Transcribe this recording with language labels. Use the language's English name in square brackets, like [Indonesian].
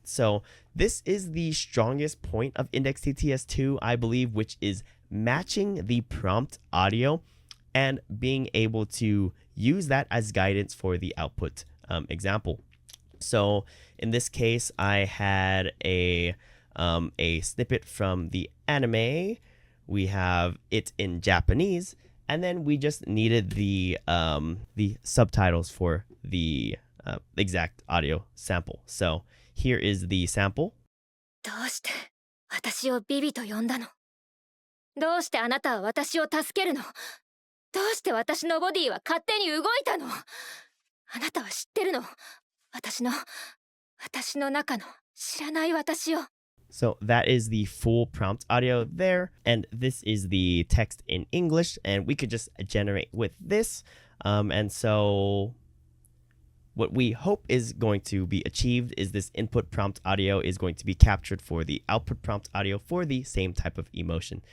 [English] So this is the strongest point of Index TTS2, I believe, which is matching the prompt audio and being able to use that as guidance for the output example. So in this case, I had a a snippet from the anime. We have it in Japanese, and then we just needed the subtitles for the exact audio sample. So here is the sample. [Japanese] どうして私をビビと呼んだの？どうしてあなたは私を助けるの？どうして私のボディは勝手に動いたの？あなたは知ってるの？私の中の知らない私を。 [English] So that is the full prompt audio there, and this is the text in English, and we could just generate with this. And so what we hope is going to be achieved is this input prompt audio is going to be captured for the output prompt audio for the same type of emotion.